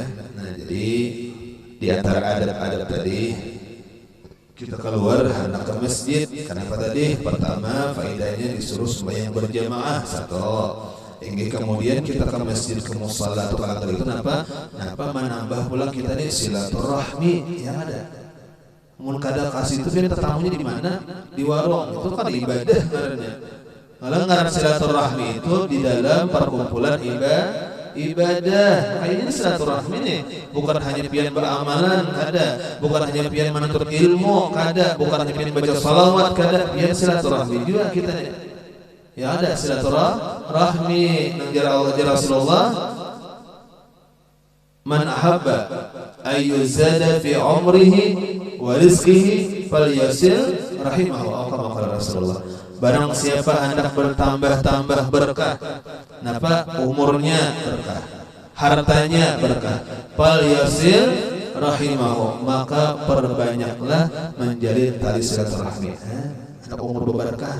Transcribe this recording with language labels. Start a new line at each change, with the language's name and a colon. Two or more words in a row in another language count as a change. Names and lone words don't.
Indonesian: Nah jadi di antara adab-adab tadi kita keluar hendak ke masjid. Kenapa tadi? Pertama faedahnya disuruh sembahyang berjamaah satu. Hingga kemudian kita ke masjid ke musalla atau langgar itu kenapa menambah pula kita nih silaturahmi yang ada.
Banjar: Mun kada kasih itu dia tetamunya di mana?
Indonesian: Di warung. Itu kan ibadah ngarannya. Kalau ngaran silaturahmi itu di dalam perkumpulan ibadah. Kayaknya silaturahmi nih bukan hanya pian beramalan kada, bukan hanya pian menuntut ilmu kada, bukan hanya pian baca salawat kada, pian silaturahmi juga kita nih.
Banjar: Ya ada silaturahmi nang jara Rasulullah
Arabic: من أحب أن يزاد في عمره ورزقه فليصل رحمه atau كما قال رسول الله.
Indonesian: Barang siapa hendak bertambah berkah, napa umurnya berkah, hartanya berkah,
Arabic: فليصل رحمه
Indonesian: maka perbanyaklah menjalin tali silaturahmi. Umur berkah.